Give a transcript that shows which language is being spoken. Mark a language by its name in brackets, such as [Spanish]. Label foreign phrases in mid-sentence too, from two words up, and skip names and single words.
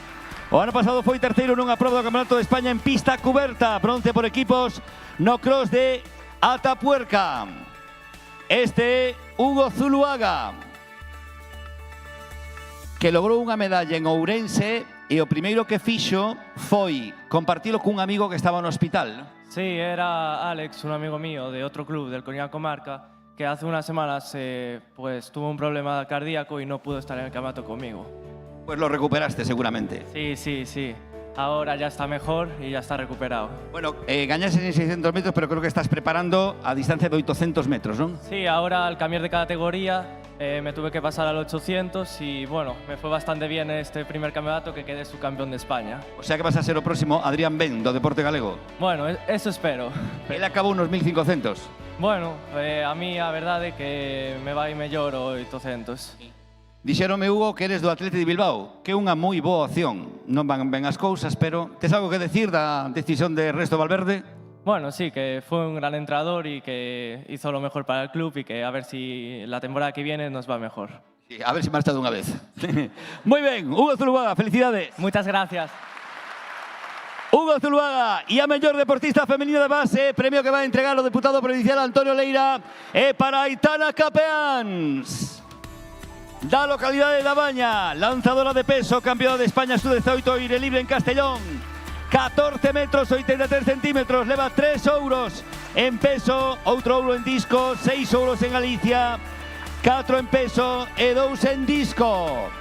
[Galician] O ano pasado foi terceiro nunha proba do Campeonato de España en pista cuberta, bronce por equipos no cross de Atapuerca. Este Hugo Zuluaga, que logrou unha medalla en Ourense e o primeiro que fixo foi compartilo cun amigo que estaba no hospital. [Spanish] Sí, era Alex, un amigo mío de otro club, del Coruña Comarca, que hace unas semanas pues tuvo un problema cardíaco y no pudo estar en el campeonato conmigo. Pues lo recuperaste seguramente. Sí. Ahora ya está mejor y ya está recuperado. [Galician] Bueno, gañaste en 600 metros, pero creo que estás preparando a distancia de 800 metros, ¿no? [Spanish] Sí, ahora al cambiar de categoría me tuve que pasar al 800 y bueno, me fue bastante bien este primer campeonato que quedé subcampeón de España. O sea [Galician] que vas a ser o próximo Adrián Ben, do deporte galego. [Spanish] Bueno, eso espero. [Galician] Él acabou unos 1500. Bueno, a mí a verdade é que me vai mellor o 800. Dixéronme, Hugo, que eres do Atleti de Bilbao, que é unha moi boa opción. Non van ben as cousas, pero tes algo que decir da decisión de Ernesto Valverde? [Spanish] Bueno, sí, que fue un gran entrenador y que hizo lo mejor para el club y que a ver si la temporada que viene nos va mejor. Sí, [Galician] a ver si marcha de unha vez. Moi ben, Hugo Zuluaga, felicidades. [Spanish] Muchas gracias. [Galician] Hugo Zuluaga e a mellor deportista femenina de base, premio que vai a entregar o deputado provincial Antonio Leira, é para Aitana Capeáns, da localidade da Baña, lanzadora de peso, campeona de España sub-18 aire libre en Castellón, 14 metros 83 centímetros, leva 3 ouros en peso, outro ouro en disco, 6 ouros en Galicia, 4 en peso e 2 en disco.